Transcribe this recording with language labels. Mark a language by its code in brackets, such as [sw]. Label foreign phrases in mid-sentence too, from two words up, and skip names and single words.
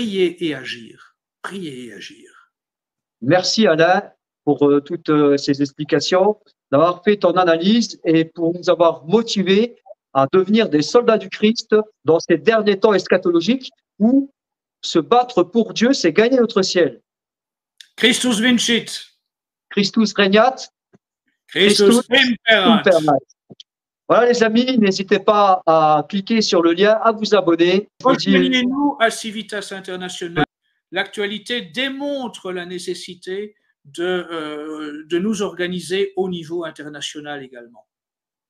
[fr] Prier et agir. Prier et agir. Merci Alain pour toutes ces explications, d'avoir fait ton analyse et pour nous avoir motivés à devenir des soldats du Christ dans ces derniers temps eschatologiques où se battre pour Dieu, c'est gagner notre ciel. [la] Christus vincit. Christus regnat. Christus imperat. [fr] Voilà les amis, n'hésitez pas à cliquer sur le lien, à vous abonner. Rejoignez-nous à Civitas International. L'actualité démontre la nécessité de nous organiser au niveau international également.